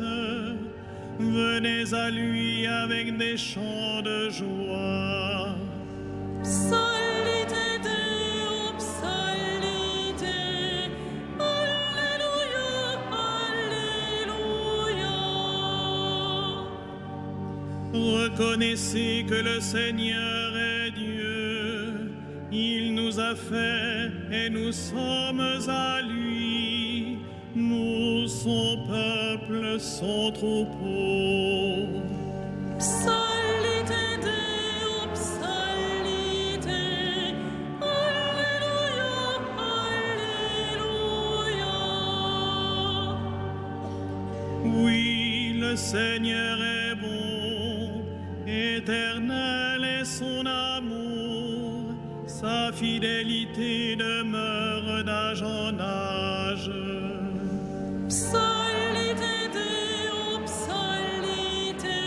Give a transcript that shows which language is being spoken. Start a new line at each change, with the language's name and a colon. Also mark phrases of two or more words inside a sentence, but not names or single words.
French: Venez à lui avec des chants de joie.
Latin: Psalite Deo, psalite.
French: Alléluia, alléluia. Reconnaissez que le Seigneur est Dieu. Il nous a fait et nous sommes à lui. Nous, son peuple, son troupeau.
Latin: Psalite Deo, psalite.
French: Alléluia, alléluia. Oui, le Seigneur est bon, éternel est son amour, sa fidélité demeure d'âge en âge.
Latin: Psalite Deo, psalite.